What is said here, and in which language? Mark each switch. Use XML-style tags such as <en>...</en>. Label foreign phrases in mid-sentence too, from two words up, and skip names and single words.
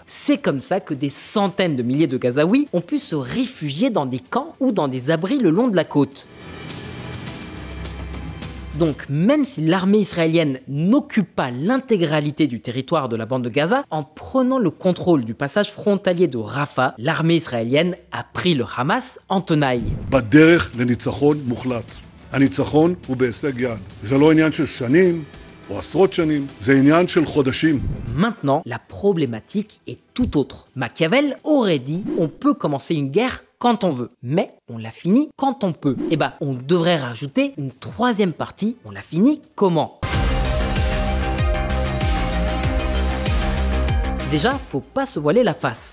<fr>C'est comme ça que des centaines de milliers de Gazaouis ont pu se réfugier dans des camps ou dans des abris le long de la côte. Donc, même si l'armée israélienne n'occupe pas l'intégralité du territoire de la bande de Gaza, en prenant le contrôle du passage frontalier de Rafah, l'armée israélienne a pris le Hamas en tenaille.</fr> <he>בדרך לניצחון מוחלט. הניצחון הוא בהישג יד. זה לא עניין של שנים או עשרות שנים, זה עניין של חודשים.</he> <fr>Maintenant, la problématique est tout autre. Machiavel aurait dit « on peut commencer une guerre quand on veut, mais on la finit quand on peut. Et bah, on devrait rajouter une troisième partie, on la finit comment ? Déjà, faut pas se voiler la face.</fr>